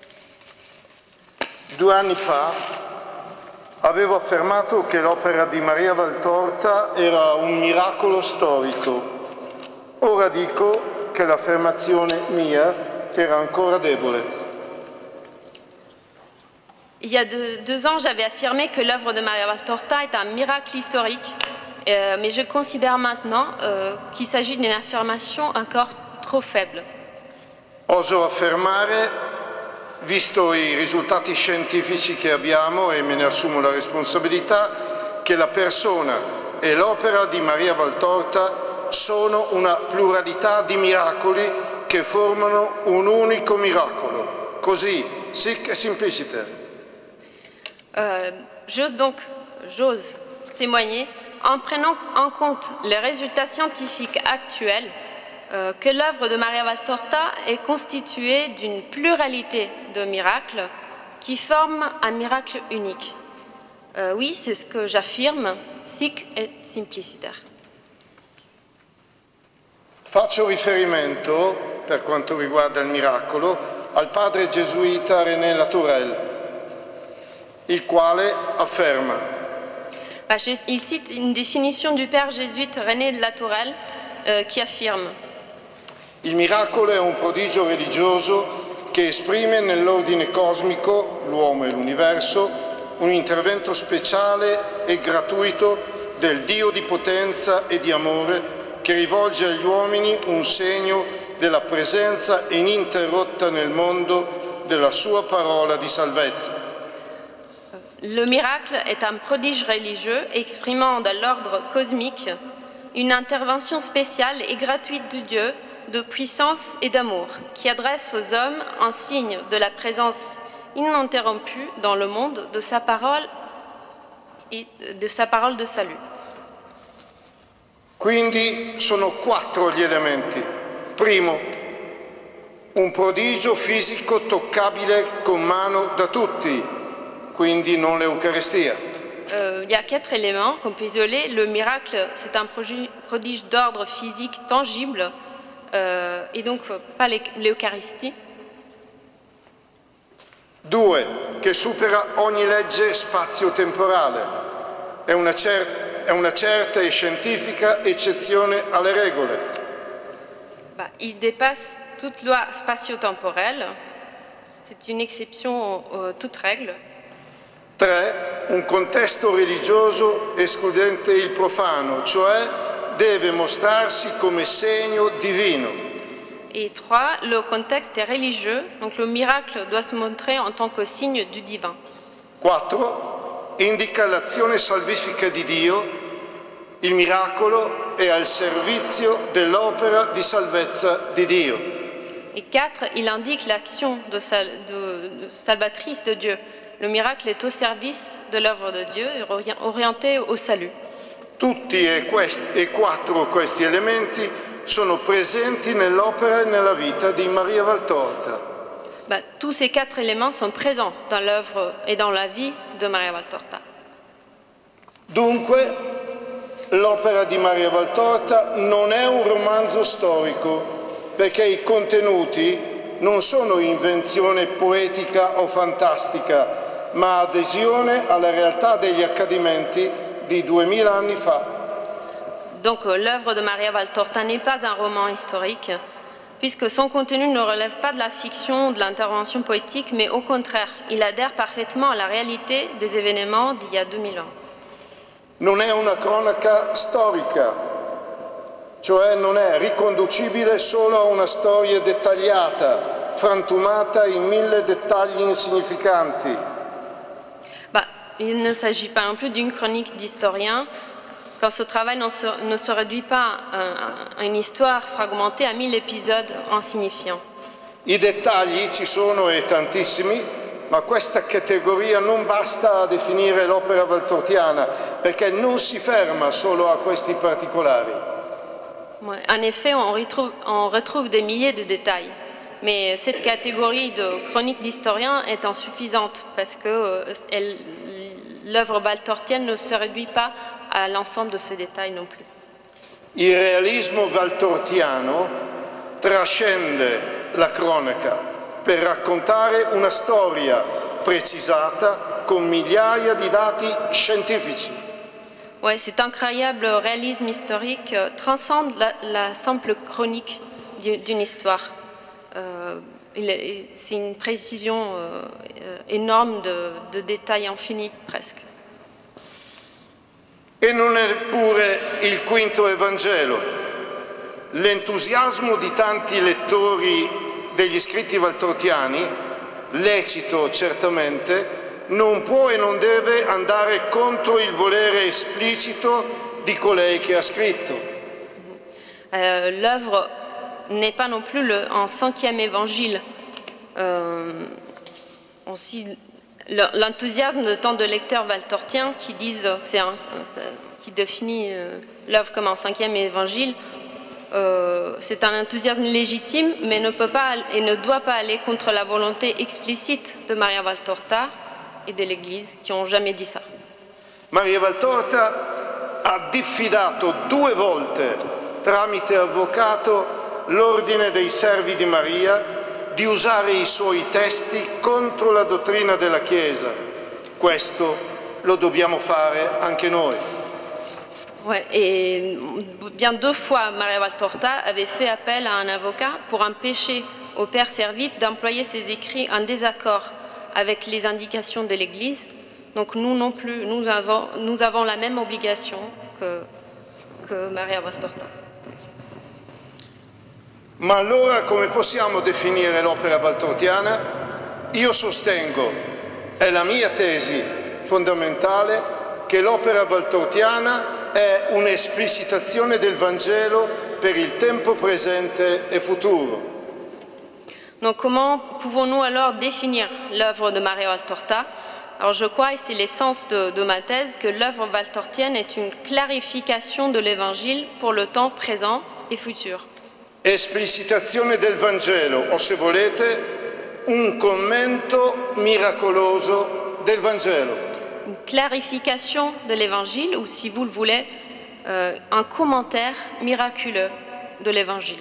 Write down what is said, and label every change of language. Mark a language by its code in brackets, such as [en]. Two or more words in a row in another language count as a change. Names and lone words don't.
[it] 2 anni fa avevo affermato che l'opera di Maria Valtorta era un miracolo storico. Ora dico che l'affermazione mia era ancora debole. [fr] Il y a 2 ans, j'avais affirmé que l'œuvre de Maria Valtorta est un miracle historique, mais je considère maintenant qu'il s'agit d'une affirmation encore trop faible. [it] Oso affermare, visto i risultati scientifici che abbiamo, e me ne assumo la responsabilità, che la persona e l'opera di Maria Valtorta sono una pluralità di miracoli che formano un unico miracolo. Così, [la] sic et simpliciter. [fr] J'ose témoigner en prenant en compte les résultats scientifiques actuels, que l'œuvre de Maria Valtorta est constituée d'une pluralité de miracles qui forment un miracle unique. Oui, c'est ce que j'affirme, [la] sic et simpliciter. [it] Faccio riferimento, per quanto riguarda il miracolo, al padre gesuita René Latourelle, il quale afferma: [fr] Il cite une définition du père jésuite René de Latourelle qui affirme: [it] il miracolo è un prodigio religioso che esprime nell'ordine cosmico, l'uomo e l'universo, un intervento speciale e gratuito del Dio di potenza e di amore che rivolge agli uomini un segno della presenza ininterrotta nel mondo della sua parola di salvezza. [fr] Le miracle est un prodige religieux exprimant dans l'ordre cosmique une intervention spéciale et gratuite de Dieu, de puissance et d'amour, qui adresse aux hommes un signe de la présence ininterrompue dans le monde de sa parole et de sa parole de salut. [it] Quindi sono 4 gli elementi. Primo, un prodigio fisico toccabile con mano da tutti, quindi non l'Eucaristia. [fr] Il y a 4 éléments qu'on peut isoler. Le miracle, c'est un prodige d'ordre physique tangible et donc pas l'Eucharistie. [it] 2, che supera ogni legge spazio-temporale. È una certa e scientifica eccezione alle regole. [fr] Il dépasse toute loi spatio-temporelle. C'est une exception à toute règle. [it] 3, un contesto religioso escludente il profano, cioè deve mostrarsi come segno divino. [fr] Et 3, le contexte est religieux, donc le miracle doit se montrer en tant que signe du divin. [it] 4, indica l'azione salvifica di Dio, il miracolo è al servizio dell'opera di salvezza di Dio. [fr] Et 4, il indique l'action salvatrice de Dieu. Le miracle est au service de l'œuvre de Dieu et orienté au salut. [it] Tutti e 4 questi elementi sono presenti nell'opera e nella vita di Maria Valtorta. [fr] Tous ces 4 éléments sont présents dans l'œuvre et dans la vie de Maria Valtorta. [it] Dunque, l'opera di Maria Valtorta non è un romanzo storico, perché i contenuti non sono invenzione poetica o fantastica, ma adesione alla realtà degli accadimenti di 2000 anni fa. [fr] Donc l'œuvre de Maria Valtorta n'est pas un roman historique, puisque son contenu ne relève pas de la fiction ou de l'intervention poétique, mais au contraire, il adhère parfaitement à la réalité des événements d'il y a 2000 ans. [it] Non è una cronaca storica, cioè non è riconducibile solo a una storia dettagliata, frantumata in 1000 dettagli insignificanti. [fr] Il ne s'agit pas non plus d'une chronique d'historien, quand ce travail ne se réduit pas à une histoire fragmentée à 1000 épisodes insignifiants. [it] I dettagli ci sono e tantissimi, ma questa categoria non basta a definire l'opera valtortiana, perché non si ferma solo a questi particolari. [fr] En effet, on retrouve des milliers de détails, mais cette catégorie de chronique d'historien est insuffisante parce que l'œuvre valtortienne ne se réduit pas à l'ensemble de ces détails non plus. [it] Il realismo valtortiano trascende la cronaca per raccontare una storia precisata con migliaia di dati scientifici. [fr] Ouais, cet incroyable réalisme historique transcende la simple chronique d'une histoire. C'est une précision énorme de détails infinis presque. [it] E non è pure il quinto Evangelo. L'entusiasmo di tanti lettori degli scritti valtortiani, lecito certamente, non può e non deve andare contro il volere esplicito di colei che ha scritto. [fr] L'œuvre n'est pas non plus un 5e évangile. l'enthousiasme de tant de lecteurs valtortiens qui disent qui définit l'œuvre comme un 5e évangile, c'est un enthousiasme légitime, mais ne peut pas et ne doit pas aller contre la volonté explicite de Maria Valtorta et de l'Église, qui n'ont jamais dit ça. [it] Maria Valtorta ha diffidato 2 volte, tramite avvocato, l'ordine dei servi di Maria di usare i suoi testi contro la dottrina della Chiesa. Questo lo dobbiamo fare anche noi. [fr] Ouais, et bien 2 fois, Maria Valtorta avait fait appel à un avocat pour empêcher au père servite d'employer ses écrits en désaccord avec les indications de l'Église. Donc nous non plus, nous avons la même obligation que Maria Valtorta. [it] Ma allora come possiamo definire l'opera valtortiana? Io sostengo, è la mia tesi fondamentale, che l'opera valtortiana è un'esplicitazione del Vangelo per il tempo presente e futuro. [fr] Donc comment pouvons-nous alors définir l'œuvre de Maria Valtorta? Alors je crois, et c'est l'essence de ma thèse, que l'œuvre valtortienne est une clarification de l'Évangile pour le temps présent et futur. [it] Esplicitazione del Vangelo, o se volete, un commento miracoloso del Vangelo. [fr] Une clarification de l'Évangile, ou si vous le voulez, un commentaire miraculeux de l'Évangile.